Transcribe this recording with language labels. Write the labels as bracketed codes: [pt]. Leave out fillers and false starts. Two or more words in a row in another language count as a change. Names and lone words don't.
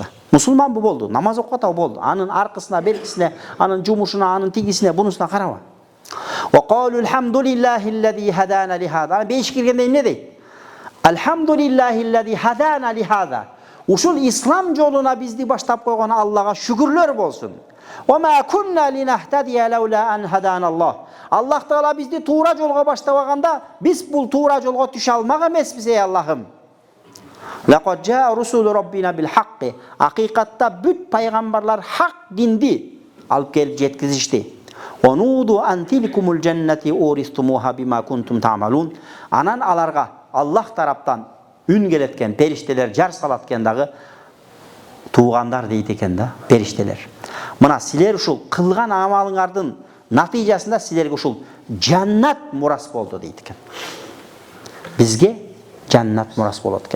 [ky] Мусулман бу болду, намаз окуп атабы болду. Анын аркысына, белгисине, анын жумушуна, анын тигисине, бунусуна караба. [ar] وقالوا الحمد لله الذي هدانا لهذا. [ky] Бейишке киргенде эмне дейт? [ar] الحمد لله الذي هدانا لهذا. [ky] Ушул ислам жолуна бизди баштап койгон Аллага шүгүрлөр болсун. [ar] وما كنا لنهتدي لولا أن هدانا الله. [ky] Аллах Таала бизди туура жолго баштабаганда, биз бул туура жолго түшө алмак эмеспиз, ey Аллахым. [ar] لقد جاءت رسل ربنا بالحق. [ky] Акыйкатта бүт пайгамбарлар хак динди алып келип жеткизишти. [ar] ونودوا أن تلكم الجنة أورثتموها بما كنتم تعملون. [ky] Анан аларга Аллах тараптан үн келеткен периштелер жар салат экен дагы, туугандар дейт экен да, периштелер. Мына силер ушул кылган амалыңардын натыйжасында силерге ушул жаннат мурас болду дейт экен. Бизге жаннат мурас болот экен.